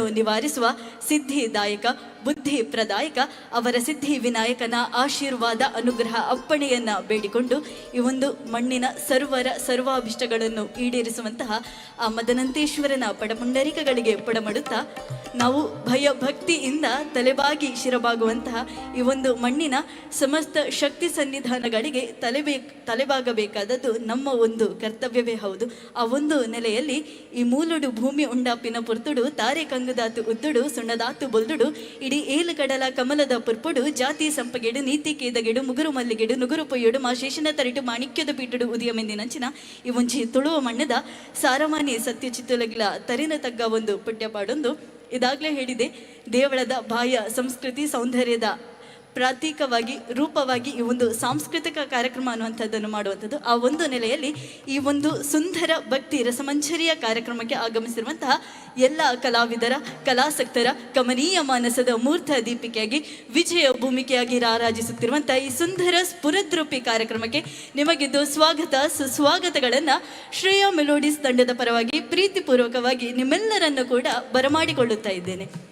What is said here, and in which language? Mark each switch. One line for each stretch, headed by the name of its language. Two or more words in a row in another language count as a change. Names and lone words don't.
Kannada: ನಿವಾರಿಸುವ ಸಿದ್ಧಿದಾಯಕ ಬುದ್ಧಿ ಪ್ರದಾಯಕ ಅವರ ಸಿದ್ಧಿ ವಿನಾಯಕನ ಆಶೀರ್ವಾದ ಅನುಗ್ರಹ ಅಪ್ಪಣೆಯನ್ನ ಬೇಡಿಕೊಂಡು ಈ ಒಂದು ಮಣ್ಣಿನ ಸರ್ವಾಭಿಷ್ಟಗಳನ್ನು ಈಡೇರಿಸುವಂತಹ ಆ ಮದನಂತೇಶ್ವರನ ಪಡಪುಂಡರಿಕಗಳಿಗೆ ಪಡಮಡುತ್ತಾ ನಾವು ಭಯ ಭಕ್ತಿಯಿಂದ ತಲೆಬಾಗಿ ಶಿರಬಾಗುವಂತಹ ಈ ಒಂದು ಮಣ್ಣಿನ ಸಮಸ್ತ ಶಕ್ತಿ ಸನ್ನಿಧಾನಗಳಿಗೆ ತಲೆಬಾಗಬೇಕಾದದ್ದು ನಮ್ಮ ಒಂದು ಕರ್ತವ್ಯವೇ ಹೌದು. ಆ ಒಂದು ನೆಲೆಯಲ್ಲಿ
Tulu: ಈ ಮೂಲುಡು ಭೂಮಿ ಉಂಡಾಪಿನ ಪುರ್ತುಡು ತಾರೆ ಕಂಗುದಾತು ಉದ್ದುಡು ಸುಣ್ಣದಾತು ಬೊಲ್ದುಡು ಇಡೀ ಏಳು ಕಡಲ ಕಮಲದ ಪುರ್ಪುಡು ಜಾತಿ ಸಂಪಗೆಡು ನೀತಿ ಕೇದಗೆಡು ಮುಗುರು ಮಲ್ಲಿಗೆಡು ನುಗುರು ಪೊಯ್ಯುಡು ಮಾ ಶೇಷನ ತರಿಟು ಮಾಣಿಕ್ಯದ ಪೀಟುಡು ಉದಿಯಮೆಂದಿನಂಚಿನ ಈ ಒಂಚಿ ತುಳುವ ಮಣ್ಣದ ಸಾರಮಾನಿ ಸತ್ಯ ಚಿತ್ತುಲಗಿಲ ತರಿನ ತಗ್ಗ ಒಂದು ಪುಟ್ಯಪಾಡೊಂದು
Kannada: ಇದಾಗಲೇ ಹೇಳಿದೆ. ದೇವಳದ ಬಾಹ್ಯ ಸಂಸ್ಕೃತಿ ಸೌಂದರ್ಯದ ಪ್ರತೀಕವಾಗಿ ರೂಪವಾಗಿ ಈ ಒಂದು ಸಾಂಸ್ಕೃತಿಕ ಕಾರ್ಯಕ್ರಮ ಅನ್ನುವಂಥದ್ದನ್ನು ಮಾಡುವಂಥದ್ದು. ಆ ಒಂದು ನೆಲೆಯಲ್ಲಿ ಈ ಒಂದು ಸುಂದರ ಭಕ್ತಿ ರಸಮಂಜರಿಯ ಕಾರ್ಯಕ್ರಮಕ್ಕೆ ಆಗಮಿಸಿರುವಂತಹ ಎಲ್ಲ ಕಲಾವಿದರ ಕಲಾಸಕ್ತರ ಕಮನೀಯ ಮಾನಸದ ಮೂರ್ತ ದೀಪಿಕೆಯಾಗಿ ವಿಜಯ ಭೂಮಿಕೆಯಾಗಿ ರಾರಾಜಿಸುತ್ತಿರುವಂತಹ ಈ ಸುಂದರ ಸ್ಫುರದ್ರೂಪಿ ಕಾರ್ಯಕ್ರಮಕ್ಕೆ ನಿಮಗಿದ್ದು ಸ್ವಾಗತ ಸುಸ್ವಾಗತಗಳನ್ನು ಶ್ರೇಯಾ ಮೆಲೋಡಿಸ್ ತಂಡದ ಪರವಾಗಿ ಪ್ರೀತಿಪೂರ್ವಕವಾಗಿ ನಿಮ್ಮೆಲ್ಲರನ್ನು ಕೂಡ ಬರಮಾಡಿಕೊಳ್ಳುತ್ತಾ ಇದ್ದೇನೆ.